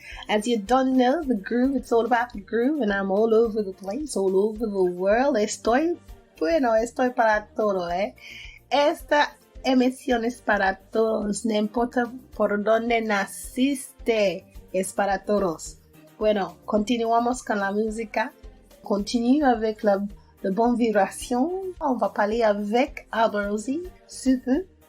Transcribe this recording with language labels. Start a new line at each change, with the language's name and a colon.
English: As you don't know, the groove, it's all about the groove, and I'm all over the place, all over the world.
Spanish: Estoy para todo, Esta emisión es para todos, no importa por dónde naciste, es para todos. Bueno, continuamos con la música.
French: Continue avec la bonne vibration. On va parler avec Alborosie, soothe.